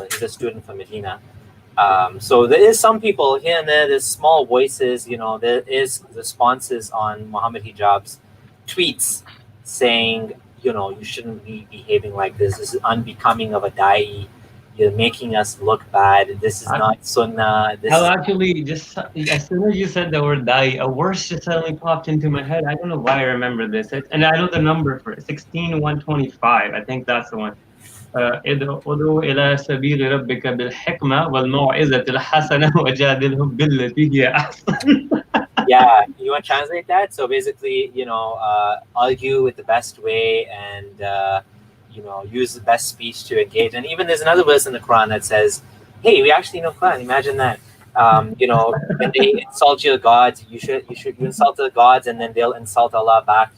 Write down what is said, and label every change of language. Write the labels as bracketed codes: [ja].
[en] He's a student from Medina. So there is some people here and there's small voices, there is responses on Muhammad Hijab's tweets saying, you shouldn't be behaving like this. This is unbecoming of a da'i. You're making us look bad. This is not sunnah. Actually, just as soon as you said the word da'i, a verse just suddenly popped into my head. I don't know why I remember this. And I know the number for it, 16:125. I think that's the one. [ar] ادعو إلى سبيل ربك بالحكمة والموعظة الحسنة وجادلهم بالتي هي أحسن. [en] Yeah, you want to translate that? So basically, argue with the best way and use the best speech to engage. And even there's another verse in the Quran that says, "Hey, we actually know Quran. Imagine that. When they insult your gods, you insult the gods, and then they'll insult Allah back.